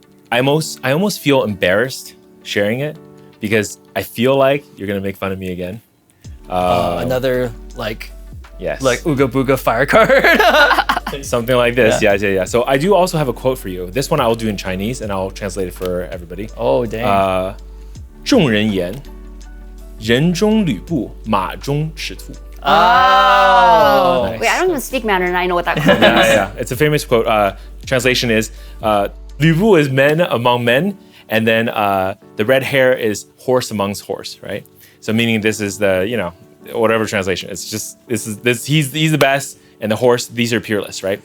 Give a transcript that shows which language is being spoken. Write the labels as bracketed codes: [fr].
[en] I almost feel embarrassed sharing it because I feel like you're gonna make fun of me again. Another Yes. Ooga Booga fire card. Something like this. Yeah. So I do also have a quote for you. This one I will do in Chinese and I'll translate it for everybody. Oh, dang. [zh] 众人言，人中吕布，马中赤兔。 [en] Oh. Wait, I don't even speak Mandarin and I know what that quote means. Yeah. It's a famous quote. Translation is, 吕布 is men among men, and then the red hair is horse amongst horse, right? So meaning this is the, whatever translation. It's just, he's the best, and the horse, these are peerless, right?